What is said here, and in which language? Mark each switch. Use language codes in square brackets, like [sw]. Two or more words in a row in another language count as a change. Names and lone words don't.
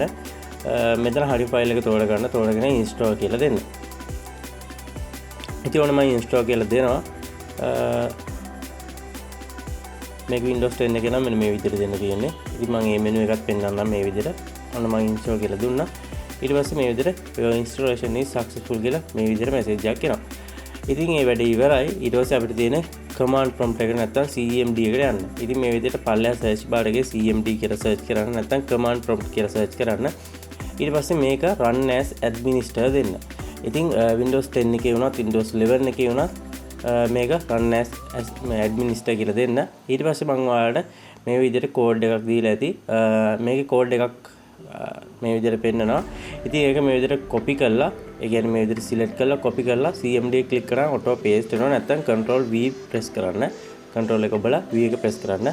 [si] මෙතන හරි ෆයිල් එක තෝරගන්න. තෝරගෙන install කියලා දෙන්න. ඉතින් ඔන්න මම install කියලා දෙනවා. මේක Windows 10 එකේ නම් මෙන්න මේ විදිහට දෙන්න තියෙන්නේ. ඉතින් මම මේ menu එකත් පෙන්නන්නම් මේ විදිහට. ඔන්න මම install කියලා දුන්නා. ඊට පස්සේ මේ විදිහට [en] your installation is successful [si] කියලා මේ විදිහට message එකක් එනවා. ඉතින් මේ වැඩේ ඉවරයි. ඊට පස්සේ අපිට තියෙන [en] command prompt [si] එක නැත්තම් CMD එකට යන්න. ඉතින් මේ විදිහට පල්ලෙහා [en] search bar [si] එකේ CMD කියලා search කරන්න නැත්තම් [en] command prompt [si] කියලා search කරන්න. ඊට පස්සේ මේක [en] run as administrator [si] දෙන්න. ඉතින් Windows 10 එකේ වුණත් Windows 11 එකේ වුණත් මේක [en] run as administrator [si] කියලා දෙන්න. ඊට පස්සේ මම ඔයාලට මේ විදිහට code එකක් දීලා ඇති. මේකේ code එකක් මේ විදිහට පෙන්නනවා. ඉතින් ඒක මේ විදිහට copy කරලා ඒ කියන්නේ මේ විදිහට select කරලා copy කරලා CMD click කරාම [en] auto paste [si] වෙනවා. නැත්නම් [en] control V press [si] කරන්න. control එක ඔබලා V එක press කරන්න.